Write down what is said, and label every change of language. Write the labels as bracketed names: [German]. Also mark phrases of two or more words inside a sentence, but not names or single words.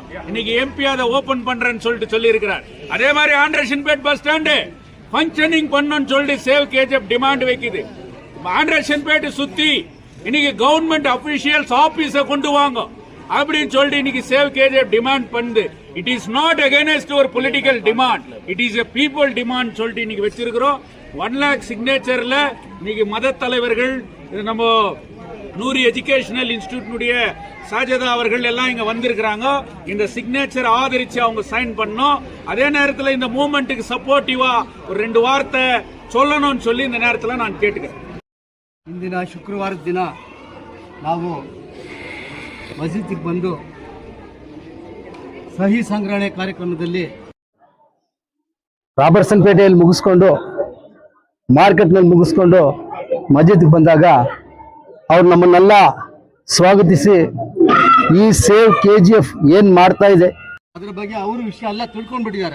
[Tamil] இன்னைக்கு எம்பி அதை ஓபன் பண்றேன்னு சொல்லிட்டு சொல்லி இருக்கிறார். அதே மாதிரி ஆண்டர்சன்பேட் [English] bus stand functioning [Tamil] பண்ணணும்னு சொல்லிட்டு சேவ் கேஜிஎஃப் டிமாண்ட் வைக்குது. ஆண்டர்சன்பேட் சுத்தி இன்னைக்கு [English] government officials office [Tamil] கொண்டு வாங்க அப்படின்னு சொல்லிட்டு இன்னைக்கு சேவ் கேஜிஎஃப் டிமாண்ட் பண்ணுது. [English] it is not against ஒரு political demand, it is a people demand [Tamil] சொல்லிட்டு இன்னைக்கு வச்சிருக்கிறோம். 1 lakh சிக்னேச்சர்ல இன்னைக்கு மத தலைவர்கள், நம்ம நூரி எஜுகேஷனல் இன்ஸ்டிடியூட்னுடைய சாஜதா அவர்கள் எல்லாம் இங்க வந்திருக்கிறாங்க. இந்த சிக்னேச்சர் ஆதரிச்சு அவங்க சைன் பண்ணோம். அதே நேரத்தில் இந்த மூவ்மெண்ட்டுக்கு சப்போர்ட்டிவா ஒரு 2 வார்த்தை சொல்லணும்னு சொல்லி இந்த நேரத்தில் நான் கேட்டுக்கிறேன். [Kannada] ಇಂದಿನ ಶುಕ್ರವಾರದ ದಿನ ನಾವು ಮಸೀದಿಗೆ ಬಂದು ಸಹಿ ಸಂಗ್ರಹಣೆ ಕಾರ್ಯಕ್ರಮದಲ್ಲಿ ರಾಬರ್ಟ್ಸನ್ ಪೇಟೆಯಲ್ಲಿ ಮುಗಿಸ್ಕೊಂಡು ಮಾರ್ಕೆಟ್ನಲ್ಲಿ ಮುಗಿಸ್ಕೊಂಡು ಮಸೀದಿಗೆ ಬಂದಾಗ ಅವ್ರು ನಮ್ಮನ್ನೆಲ್ಲ ಸ್ವಾಗತಿಸಿ ಈ ಸೇವ್ KGF ಏನು ಮಾಡ್ತಾ ಇದೆ ಅದ್ರ ಬಗ್ಗೆ ಅವರು ವಿಷಯ ಎಲ್ಲ ತಿಳ್ಕೊಂಡ್ಬಿಟ್ಟಿದ್ದಾರೆ.